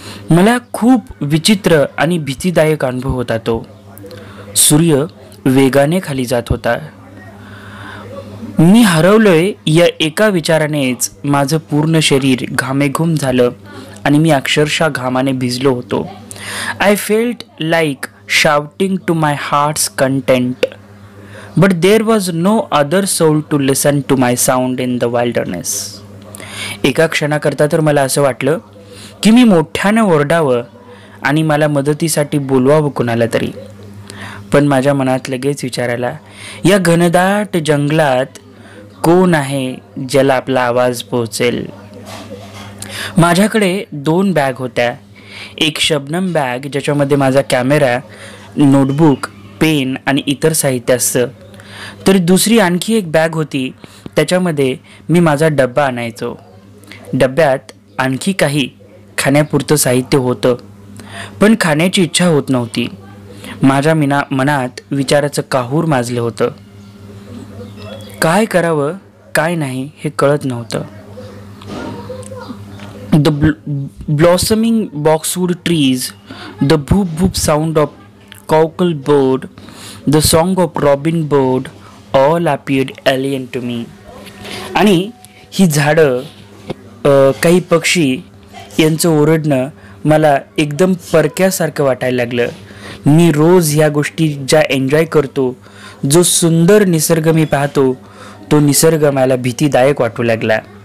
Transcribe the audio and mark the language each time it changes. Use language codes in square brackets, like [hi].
[mr] मला खूप विचित्र आणि भीतीदायक अनुभव होता तो. सूर्य वेगाने खाली जात होता. मी हरवलोय या एका विचारानेच माझं पूर्ण शरीर घामेघूम झालं आणि मी अक्षरशः घामाने भिजलो होतो. [en] I felt like shouting to my heart's content, but there was no other soul to listen to my sound in the wilderness. [mr] एका क्षणाकरता तर मला असं वाटलं की मी मोठ्यानं ओरडावं आणि मला मदतीसाठी बोलवावं कुणाला तरी. पण माझ्या मनात लगेच विचार आला, या घनदाट जंगलात कोण आहे ज्याला आपला आवाज पोहोचेल. माझ्याकडे 2 बॅग होत्या. एक शबनम बॅग ज्याच्यामध्ये माझा कॅमेरा, नोटबुक, पेन आणि इतर साहित्य असतं. तर दुसरी आणखी एक बॅग होती, त्याच्यामध्ये मी माझा डब्बा आणायचो. डब्यात आणखी काही खाण्यापुरतं साहित्य होतं, पण खाण्याची इच्छा होत नव्हती. माझ्या मनात विचाराचं काहूर माजलं होतं. काय करावं काय नाही हे कळत नव्हतं. [en] The blossoming boxwood trees, the boop boop sound of cockle bird, the song of robin bird, all appeared alien to me. [mr] आणि ही झाडं, काही पक्षी यांचं ओरडणं मला एकदम परक्यासारखं वाटायला लागलं. मी रोज ह्या गोष्टी ज्या एन्जॉय करतो, जो सुंदर निसर्ग मी पाहतो, तो निसर्ग मला भीतीदायक वाटू लागला.